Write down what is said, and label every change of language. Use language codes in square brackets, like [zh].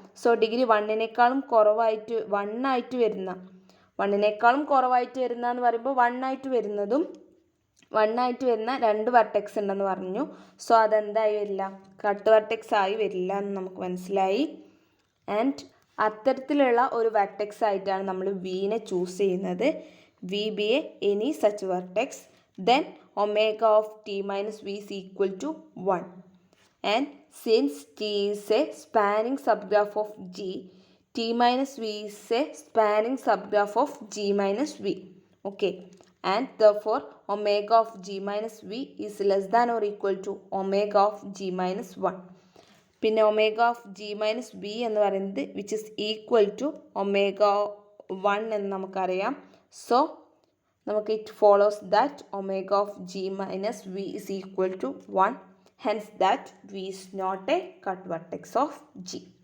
[ml] So degree 1നേക്കാളും കുറവായിട്ട് 1 ആയിട്ട് വരുന്ന 1നേക്കാളും കുറവായിട്ട് വരുന്ന എന്ന് പറയുമ്പോൾ 1 ആയിട്ട് വരുന്നതും 1 ആയിട്ട് വരുന്ന 2 വെർട്ടെക്സ് ഉണ്ടെന്ന് പറഞ്ഞു. സോ അതെന്തായി വരില്ല? കട്ട് വെർട്ടെക്സ് ആയി വരില്ല എന്ന് നമുക്ക് മനസ്സിലായി. ആൻഡ് അത്തരത്തിലുള്ള ഒരു വെർട്ടെക്സ് ആയിട്ടാണ് നമ്മൾ വിനെ ചൂസ് ചെയ്യുന്നത്. [en] V be a any such vertex then omega of t minus v is equal to 1. And since t is a spanning subgraph of g, t minus v is a spanning subgraph of g minus v. Okay. And therefore omega of g minus v is less than or equal to omega of g minus 1. [ml] പിന്നെ [en] omega of g minus v [ml] എന്ന് പറയുന്നത് [en] which is equal to omega 1 [ml] എന്ന് നമുക്കറിയാം. [en] so [ml] നമുക്ക് [en] It follows that omega of g minus v is equal to 1. Hence that v is not a cut vertex of g.